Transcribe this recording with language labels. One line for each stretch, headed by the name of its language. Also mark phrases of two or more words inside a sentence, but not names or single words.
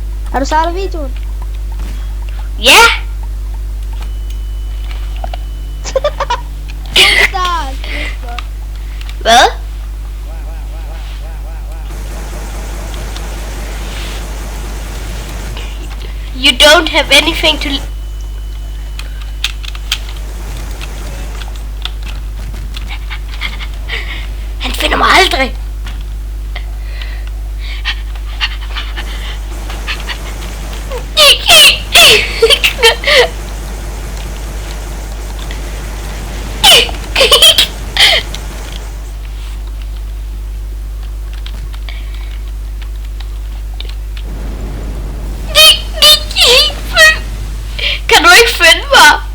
Danish: Har du startet videoen? Ja! Start! Hvad?
English: You don't have anything to...
Danish: Han finder mig aldrig! Kan du ikke finde mig?